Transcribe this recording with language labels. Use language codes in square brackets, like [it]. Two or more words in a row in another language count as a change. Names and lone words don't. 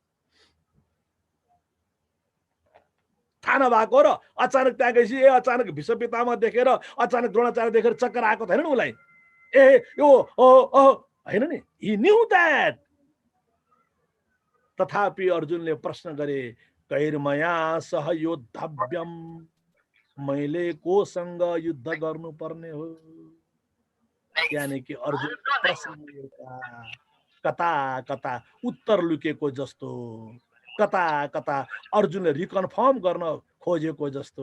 [ne] थाहा नभएको र अचानक त्यहाँ गएपछि अचानक भीष्म पितामह देखेर, अचानक द्रोणाचार्य देखेर चक्कर आएको छैन उसलाई, ए यो होइन नि, [en] he knew that. [ne] तथापि अर्जुनले प्रश्न गरे [sa] कैर्मया सह योद्धव्यम, [ne] मैले कोसँग युद्ध गर्नुपर्ने हो। यानी कि अर्जुन प्रश्न एउटा कता कता उत्तर लुकेको जस्तो, कता कता अर्जुनले रिकन्फर्म गर्न खोजेको जस्तो।